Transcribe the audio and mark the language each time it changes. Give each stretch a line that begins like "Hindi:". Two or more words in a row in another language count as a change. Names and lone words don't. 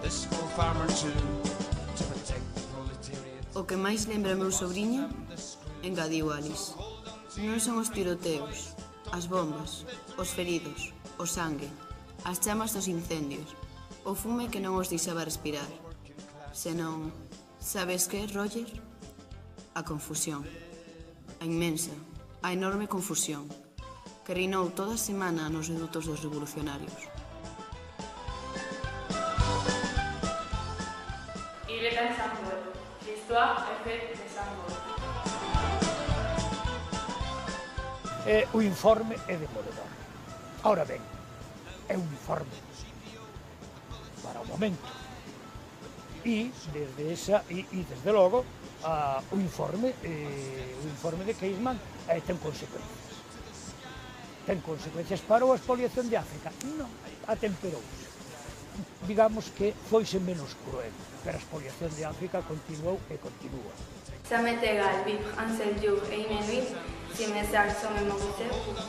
Galician: O que máis lembra meu sobrinho, engadiu Alice, non son os tiroteos, as bombas, os feridos, o sangue, as chamas dos incendios, o fume que non os deixaba respirar, senón, sabes que, Roger? A confusión, a inmensa, a enorme confusión que reinou toda a semana nos redutos dos revolucionarios.
French: Il est un symbole. L'histoire est faite de symboles.
Galician: O informe é demoledor. Ahora ben, é un informe para o momento. E desde logo, o informe de Keisman ten consecuencias. Ten consecuencias para a expoliación de África? Non, atemperouse. Digamos que foise menos cruel, pero a expoliación de África continuou e continúa.
French: Ça m'est égal, vivre un seul jour et une nuit, si mes actes sont mémorisés,